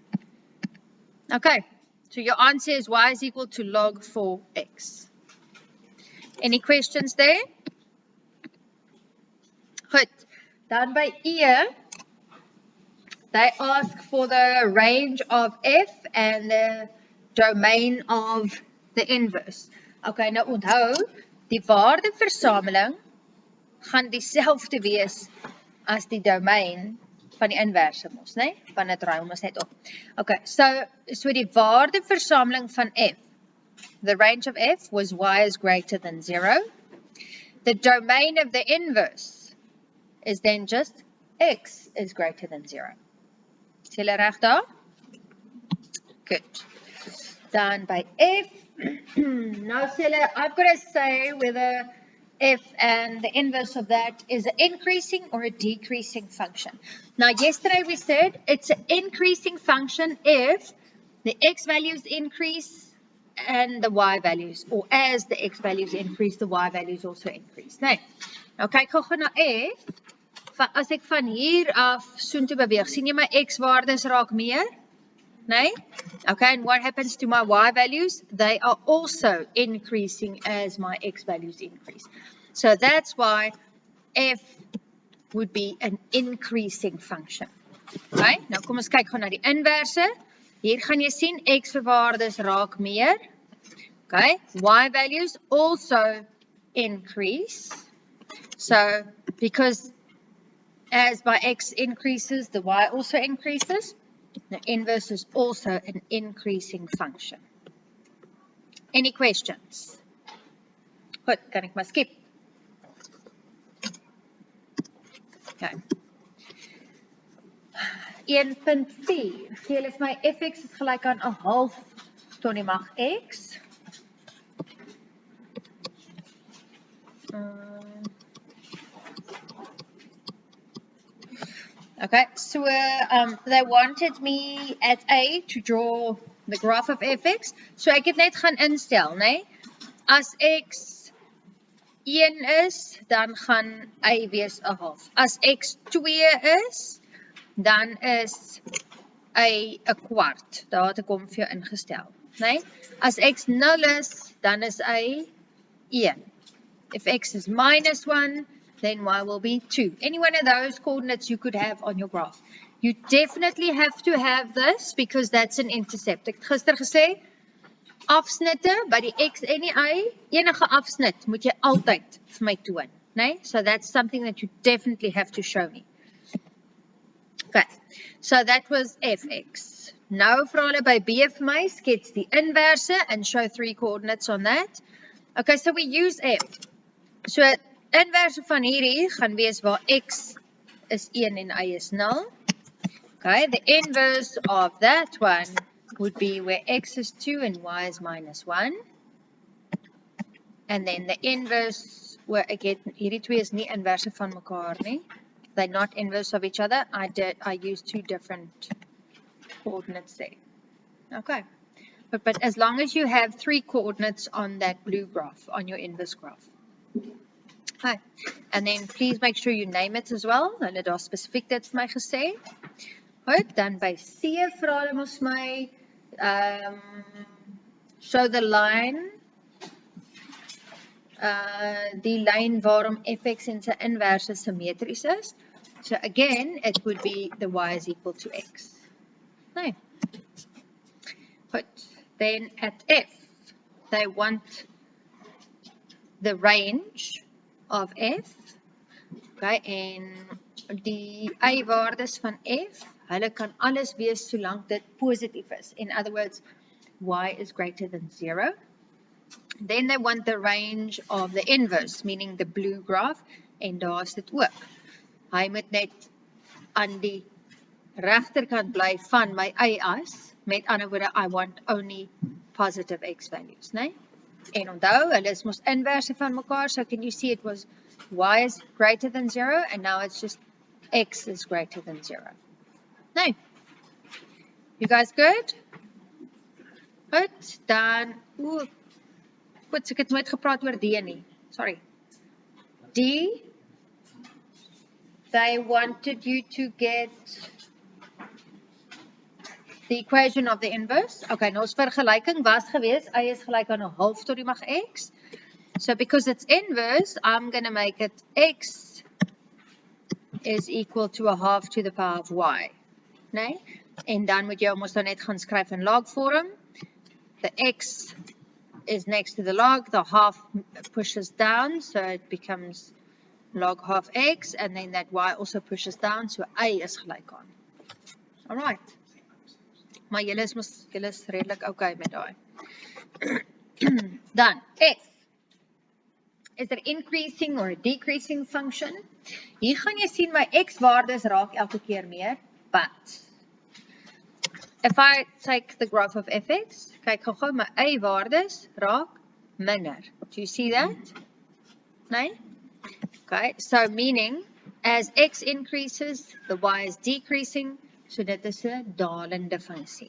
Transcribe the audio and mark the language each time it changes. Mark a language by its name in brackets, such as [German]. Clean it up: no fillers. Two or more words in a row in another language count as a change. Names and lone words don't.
[English] Okay, so your answer is y is equal to log 4x. Any questions there? Good. Down by E, they ask for the range of f and the domain of the inverse. [Afrikaans] Okay, nou onthou, die waardeversameling gaan dieselfde wees as die domein van die inverse mos, né? Want dit ruil mos net op. Okay, so die waardeversameling van f, [English] the range of f was y is greater than 0. The domain of the inverse is then just x is greater than 0. [Afrikaans] Is julle reg daar? Good. Dan by f, nou sê hulle, [English] I've got to say whether f and the inverse of that is an increasing or a decreasing function. Now yesterday we said it's an increasing function if the x values increase and the y values, or as the x values increase, the y values also increase. [Afrikaans] Nee. Nou kyk gou na f. As ek van hier af soontoe beweeg, sien jy my x waardes raak meer? Nee? [English] Okay, and what happens to my y values? They are also increasing as my x values increase. So that's why f would be an increasing function. [Afrikaans] Okay, nou kom ons kyk gou na die inverse. Hier gaan jy sien x se waardes raak meer. [English] Okay, y values also increase. So, because as my x increases, the y also increases. The inverse is also an increasing function. Any questions? [Afrikaans] Goed, kan ek maar skip. Okay. 1.4, gee hulle vir my fx is gelyk aan 'n half tot die mag x. [English] Okay, so they wanted me at A to draw the graph of fx. [Afrikaans] So ek het net gaan instel, né? As x 1 is, dan gaan y wees 'n half. As x 2 is, dan is y 'n kwart. Daar het ek hom vir jou ingestel, né? As x 0 is, dan is y 1. [English] If x is minus 1, then y will be 2. Any one of those coordinates you could have on your graph. You definitely have to have this because that's an intercept. [Afrikaans] Ek het gister gesê, afsnitte by die x en die y, enige afsnit moet jy altyd vir my toon, né? [English] So that's something that you definitely have to show me. Okay, so that was fx. [Afrikaans] Nou vra hulle by b vir my, skets die inverse [English] and show 3 coordinates on that. Okay, so we use f. [Afrikaans] So inverse van hierdie gaan wees waar x is 1 en y is 0. [English] Okay, the inverse of that one would be where x is 2 and y is minus 1. And then the inverse, where again, [Afrikaans] hierdie twee is nie inverse van mekaar nie. [English] They're not inverse of each other. I used 2 different coordinates there. Okay, but as long as you have 3 coordinates on that blue graph, on your inverse graph. Okay, and then please make sure you name it as well. [Afrikaans] Hulle daar spesifiek dit vir my gesê. Goed, dan by C vra hulle mos my [English] show the line, [Afrikaans] die lyn waarom fx en sy inverse symmetries is. [English] So again, it would be the y is equal to x. No. Good. Then at f, they want the range of f. [Afrikaans] Okay, en die y-waardes van f, hulle kan alles wees solank dit positief is. [English] In other words, y is greater than 0. Then they want the range of the inverse, meaning the blue graph, [Afrikaans] en daar is dit ook. Hy moet net aan die regterkant bly van my y-as, met ander woorde, [English] I want only positive x values, [Afrikaans] né? En onthou, hulle is mos inverse van mekaar, [English] so can you see it was y is greater than 0, and now it's just x is greater than 0. No. You guys good? [Afrikaans] Goed, dan, goed, ek het nooit gepraat oor D nie, sorry. [English] D, they wanted you to get the equation of the inverse. [Afrikaans] Okay, nou ons vergelijking was gewees, y is gelijk aan 'n half tot die mag x. [English] So because it's inverse, I'm going to make it x is equal to 1/2 to the power of y. [Afrikaans] Nee? En dan moet jy ons dan net gaan skryf in log vorm. [English] The x is next to the log, the half pushes down, so it becomes log half x, and then that y also pushes down, so [Afrikaans] y is gelijk aan. [English] Alright. [Afrikaans] Maar julle is redelik okay met daai. Dan, f. [English] Is there increasing or a decreasing function? [Afrikaans] Hier gaan jy sien my x-waardes raak elke keer meer, [English] but if I take the graph of fx, [Afrikaans] kyk gou my y-waardes raak minder. [English] Do you see that? Nee? Okay, so meaning, as x increases, the y is decreasing, so [Afrikaans] dit is 'n dalende funksie.